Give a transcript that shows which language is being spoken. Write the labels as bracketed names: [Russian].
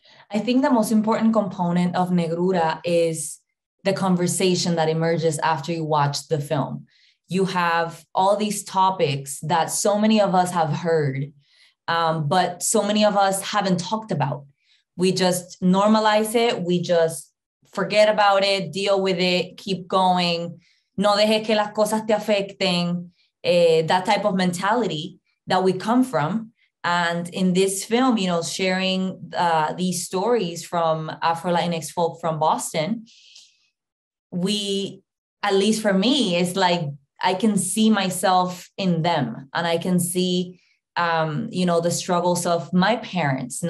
[English] I think the most important component of Negrura is the conversation that emerges after you watch the film. You have all these topics that so many of us have heard, but so many of us haven't talked about. We just normalize it. We just forget about it, deal with it, keep going. [Spanish] No dejes que las cosas te afecten. [English] That type of mentality that we come from. And in this film, you know, sharing these stories from Afro-Latinx folk from Boston, at least for me, it's like I can see myself in them, and I can see, you know, the struggles of my parents.